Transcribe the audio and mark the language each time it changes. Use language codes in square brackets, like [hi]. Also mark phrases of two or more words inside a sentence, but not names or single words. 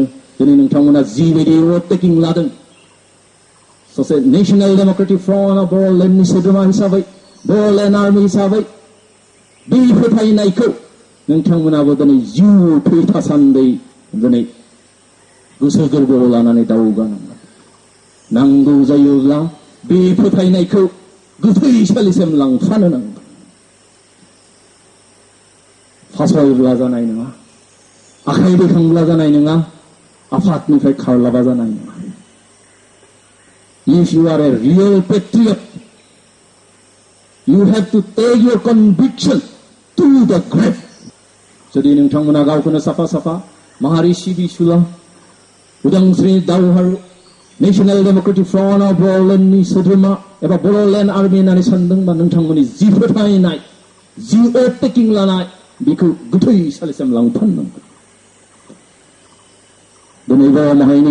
[brx] दिनै नोंथांमोना जिबायदि [en] oath taking [brx] लादों सासे नेशनेल डेमोक्रेटिक फ्रन्ट अफ बर'लेण्डनि सोद्रोमा हिसाबै बर'लेण्ड आर्मि हिसाबै बे फोथायनायखौ नोंथांमोनाबो दिनै जिउ थै थासान्दै दिनै गोसो गोरबोआव लानानै दावगानांगोन नांगौ जायोब्ला बे फोथायनायखौ गोथैसालिसिम लांफानो नांगोन फासयब्ला जानाय नङा आखाइ दैखांब्ला जानाय नङा आफादनिफ्राय खारलाबा जानाय नङा [en] If you are a real patriot, you have to take your conviction to the grave. [brx] जुदि नोंथांमोना गावखौनो साफा साफा माहारि सिबिसुला उदांस्रि दावहारु नेशनेल डेमोक्रेटिक फ्रन्ट अफ बर'लेण्डनि सोद्रोमा एबा बर'लेण्ड आर्मि होननानै सानदोंबा नोंथांमोननि जि फोथायनाय जि [en] oath taking [brx] लानाय बेखौ गोथैसालिसिम लांफानांगोन दिनै बर' माहारिनि